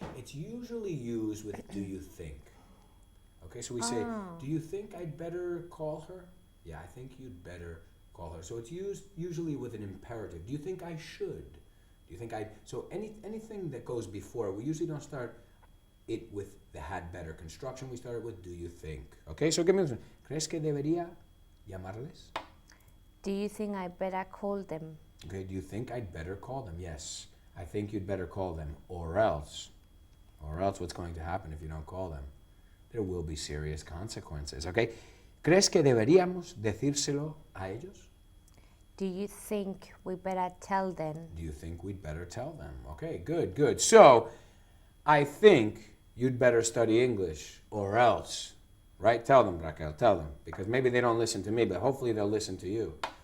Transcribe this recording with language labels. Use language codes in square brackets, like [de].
[en] It's usually used with do you think? Okay, so we say, do you think I'd better call her? Yeah, I think you'd better call her. So it's used usually with an imperative. Do you think I should? Do you think I... So anything that goes before, we usually don't start it with the had better construction. We start it with do you think? Okay, so give me this one. [es] ¿Crees que debería llamarles? [en] Do you think I better call them? Okay, do you think I'd better call them? Yes, I think you'd better call them. Or else what's going to happen if you don't call them? There will be serious consequences, okay? [es] ¿Crees que deberíamos decírselo a ellos? [en] Do you think we better tell them? Do you think we'd better tell them? Okay, good, good. So, I think you'd better study English or else, right? Tell them, Raquel, tell them. Because maybe they don't listen to me, but hopefully they'll listen to you.